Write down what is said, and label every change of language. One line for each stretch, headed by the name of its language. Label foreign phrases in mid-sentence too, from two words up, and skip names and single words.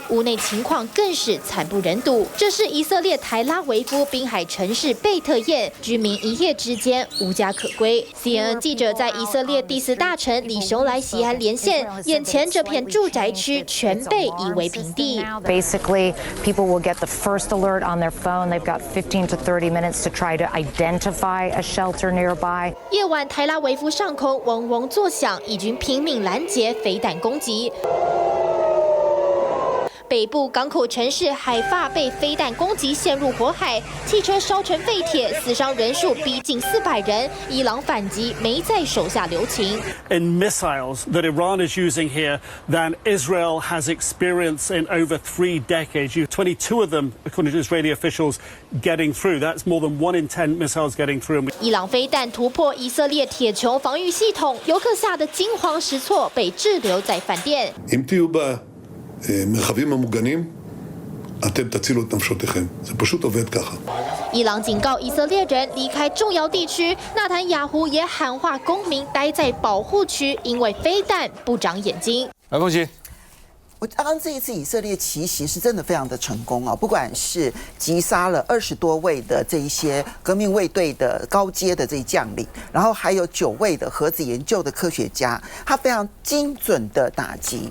Chinese: 屋内情况更是惨不忍睹。这是以色列台拉维夫滨海城市贝特晏，居民一夜之间无家可归。CNN 记者在以色列第4大城里熊莱西安连线，眼前这片住宅区全被夷为平地。
English: Basically, people will get the first alert on their phone. They've got 15 to 30 minutes to try to identify a shelter nearby.
Chinese: 夜晚，台拉维夫上空嗡嗡作响，以军拼命拦截飞弹攻击。北部港口城市海法被飞弹攻击，陷入火海，汽车烧成废铁，死伤人数逼近400人。伊朗反击没在手下留情。
English: In missiles that Iran is using here than Israel has experienced in over 3 decades. 22 of them, according to Israeli officials, getting through. That's more than 1 in 10 missiles getting through.
Chinese: 伊朗飞弹突破以色列铁穹防御系统，游客吓得惊慌失措，被滞留在饭店。
Hebrew: מרחבים המוגנים, אתם תצילו את נפשותיכם. זה פשוט עובד ככה.
Chinese: 伊朗警告以色列人离开重要地区，纳坦雅胡也喊话公民待在保护区，因为飞弹不长眼睛。来，恭喜。我刚刚这一次以色列奇袭是真的非常的成功啊！不管是击杀了20多位的这一些革命卫队的高阶的这些将领，然后还有9位的核子研究的科学家，他非常精准的打击。